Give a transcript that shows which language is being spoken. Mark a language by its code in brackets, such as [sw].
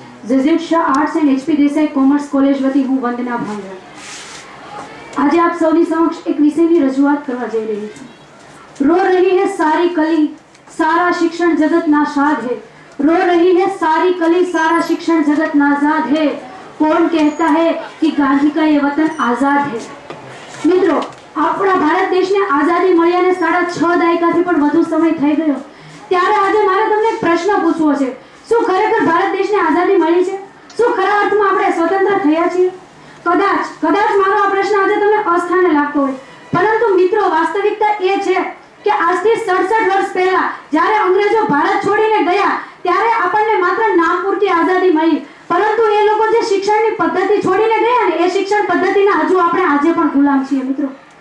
[gu] જેઝેડ Shah arts and HP Desai commerce college વતી હું વંદના ભાંગરા આજે આપ સૌની સમક્ષ એક વિષયની રજૂઆત કરવા જઈ રહી છું. [hi] રો રહી है सारी कली सारा शिक्षण जगत नाशाद है. रो रही है सारी कली सारा शिक्षण जगत नाजाद है. कौन कहता है कि गांधी का ये वतन आजाद है. [gu] મિત્રો, આપણા ભારત દેશને આઝાદી મળ્યાને 6.5 દાયકાથી પણ વધુ સમય થઈ ગયો. ત્યારે આજે મારે તમને એક પ્રશ્ન પૂછવો છે. શું ખરેખર ભારત દેશને આઝાદી મળી છે? શું ખરા અર્થમાં આપણે સ્વતંત્ર થયા છીએ? કદાચ મારો આ પ્રશ્ન આજે તમને અસ્થાને લાગતો હોય, પરંતુ મિત્રો, વાસ્તવિકતા એ છે કે આજથી 67 વર્ષ પહેલા જ્યારે અંગ્રેજો ભારત છોડીને ગયા ત્યારે આપણને માત્ર નામ પૂરતી આઝાદી મળી, પરંતુ એ લોકો જે શિક્ષણની પદ્ધતિ છોડીને ગયા ને એ શિક્ષણ પદ્ધતિના હજુ આપણે આજે પણ ગુલામ છીએ મિત્રો.